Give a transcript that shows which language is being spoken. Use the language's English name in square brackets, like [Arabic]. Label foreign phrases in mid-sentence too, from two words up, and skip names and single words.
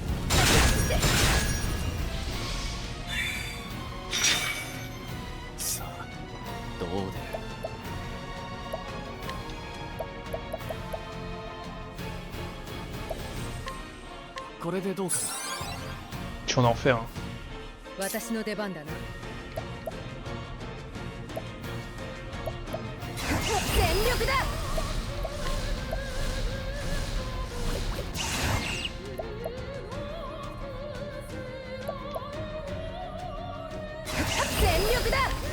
[Japanese] さあ、どう出る？これでどうする？ [French] Tu es en enfer. Hein. [Japanese] 私の出番だな全力だ全力だ